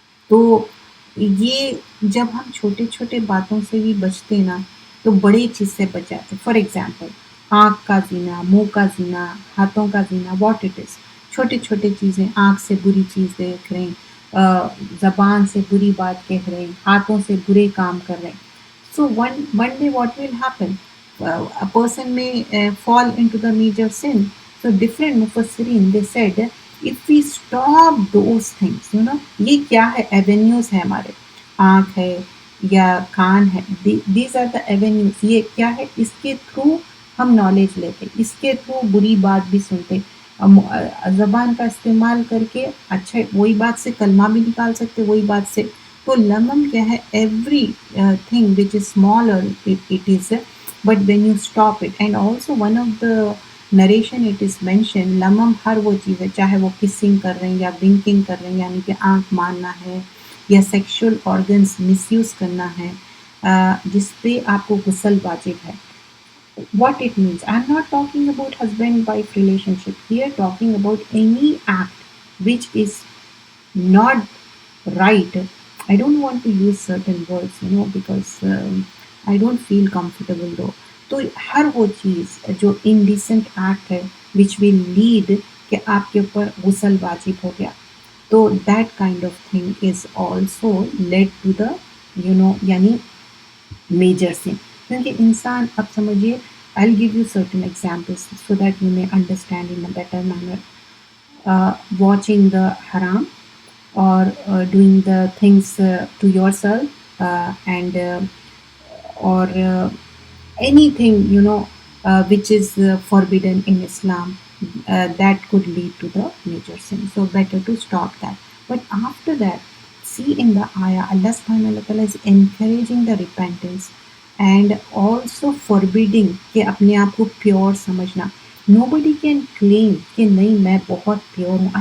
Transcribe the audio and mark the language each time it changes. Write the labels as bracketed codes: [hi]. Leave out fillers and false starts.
[ur] تو یہ جب ہم چھوٹے چھوٹے باتوں سے بھی بچتے نا تو بڑی چیز سے بچ جاتے. فار ایگزامپل آنکھ کا زنا، منہ کا زنا، ہاتھوں کا زنا، [en] What it is. [ur] چھوٹے چھوٹے چیزیں، آنکھ سے بری چیز دیکھ رہے ہیں، زبان سے بری بات کہہ رہے ہیں، ہاتھوں سے برے کام کر رہے ہیں. [en] So one day what will happen? a person may fall into the major sin. So different mufassirin they said if we stop those things, [ur] یہ کیا ہے؟ ایونیوز ہے ہمارے، آنکھ ہے یا کان ہے، [en] These are the avenues. [ur] یہ کیا ہے؟ اس کے تھرو ہم نالج لیتے، اس کے تھرو بری بات بھی سنتے. زبان کا استعمال کر کے اچھا وہی بات سے کلمہ بھی نکال سکتے، وہی بات سے. تو لمم کیا ہے؟ [en] Everything which is small or it is, but when you stop it. And also one of the narration it is mention [ur] لمم ہر وہ چیز ہے چاہے وہ کسنگ کر رہے ہیں یا ونکنگ کر رہے ہیں یعنی کہ آنکھ مارنا ہے یا سیکشول آرگنس مس یوز کرنا ہے جس پہ آپ کو غسل واجب ہے. [en] What it means. I'm not talking about husband-wife relationship here, talking about any act which is not right. I don't want to use certain words, because I don't feel comfortable though. [ur] تو ہر وہ چیز جو indecent act ہے [en] which will lead [ur] کہ آپ کے اوپر غسل واجب ہو گیا، تو [en] that kind of thing is also led to the [ur] یعنی میجر سن. کیونکہ انسان اب سمجھیے [en] I'll give you certain examples so that you may understand in a better manner. Watching the haram or doing the things to yourself and or anything which is forbidden in Islam, that could lead to the major sin. So better to stop that. But after that, see in the ayah, Allah subhanahu wa ta'ala is encouraging the repentance and also forbidding [ur] کہ اپنے آپ کو pure سمجھنا. [en] Nobody can claim [ur] کہ نہیں میں بہت pure ہوں.